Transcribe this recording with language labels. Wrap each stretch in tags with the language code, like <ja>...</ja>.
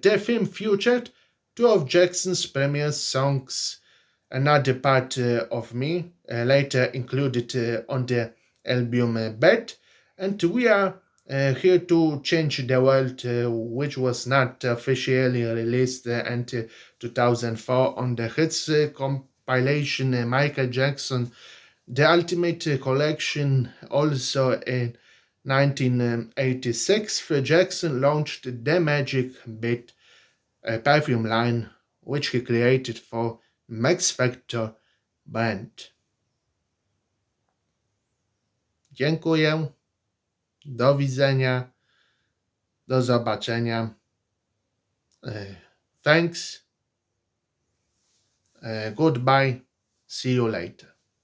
<en>The film featured two of Jackson's premier songs, Another Part of Me, later included on the album Bed, and We Are Here to Change the World, which was not officially released until 2004 on the hits compilation Michael Jackson The Ultimate Collection. Also in 1986, Jackson launched the Magic Bit perfume line, which he created for Max Factor Band.</en> <pl>Dziękuję, do widzenia, do zobaczenia.</pl> <en>Thanks, goodbye, see you later.</en>